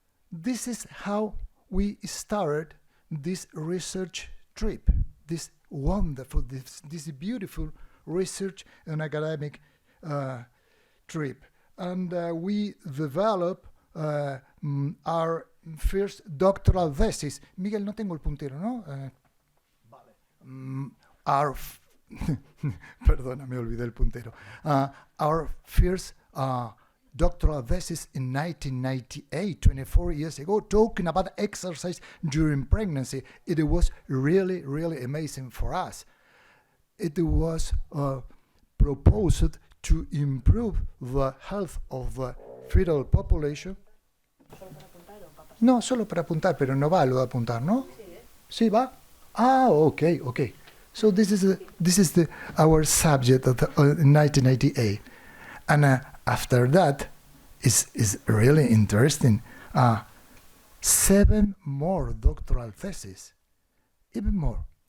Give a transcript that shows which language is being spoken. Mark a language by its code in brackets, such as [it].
[en] This is how we started this research trip, this wonderful, this beautiful research and academic trip. And we developed our first doctoral thesis. [es] Miguel, no tengo el puntero, ¿no? Vale. Perdona, me olvidé el puntero. [en] Our first doctoral thesis in 1998, 24 years ago, talking about exercise during pregnancy. It was really, really amazing for us. It was proposed to improve the health of the fetal population. [es] No, solo para apuntar, pero no va lo de apuntar, ¿no? Sí, va. Ah, okay. [en] So this is our subject of in 1998, and after that is really interesting. 7 more doctoral theses, even more.